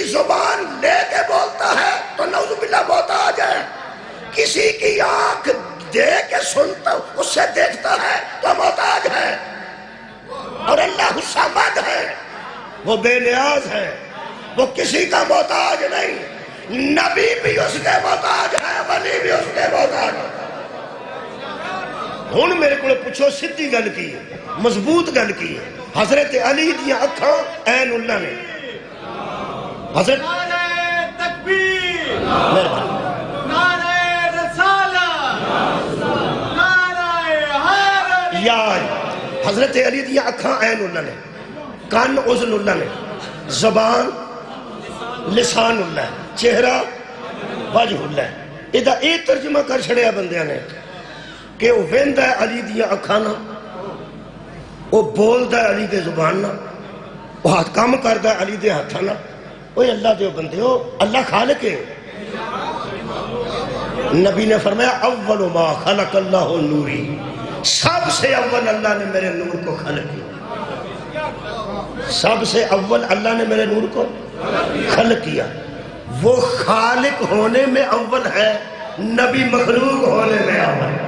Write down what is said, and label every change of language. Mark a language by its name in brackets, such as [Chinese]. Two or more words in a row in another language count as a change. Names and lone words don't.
[Urdu] زبان لے کے بولتا ہے تو [Arabic] نعوذ باللہ [Urdu] محتاج ہے، کسی کی آنکھ دے کے سنتا اس سے دیکھتا ہے تو محتاج ہے، اور اللہ صمد ہے، وہ بے نیاز ہے، وہ کسی کا محتاج نہیں، نبی بھی اس کے محتاج ہے، ولی بھی اس کے محتاج ہے۔ [Punjabi] ہن میرے کو پوچھو سدھی گل کی ہے، مضبوط گل کی ہے، حضرت علی دیاں اکھاں [Arabic] عین اللہ [Punjabi] نے، حضرت [Urdu] نعرہ تکبیر، مہربانی نعرہ رسالت، نعرہ حیدر، [Punjabi] یا حضرت علی دیاں اکھاں [Arabic] عین اللہ [Punjabi] نے، کان [Arabic] اذن اللہ [Punjabi] نے، زبان [Arabic] لسان اللہ [Punjabi] ہے، چہرہ [Arabic] وجہ اللہ [Punjabi] ہے۔ ادھا ایک ترجمہ کر چھڑیا بندیاں نے کہ وہ ویندہ ہے علی دیاں اکھانا، وہ بولدہ ہے علی دے زباننا، وہ ہاتھ کام کردہ ہے علی دے ہاتھانا۔ [Urdu] اوہ اللہ دے بندے ہو، اللہ خالق ہے۔ نبی نے فرمایا [Arabic] اول ما خلق اللہ نوری، [Urdu] سب سے اول اللہ نے میرے نور کو خلق کیا، سب سے اول اللہ نے میرے نور کو خلق کیا۔ وہ خالق ہونے میں اول ہے، نبی مخلوق ہونے میں اول ہے۔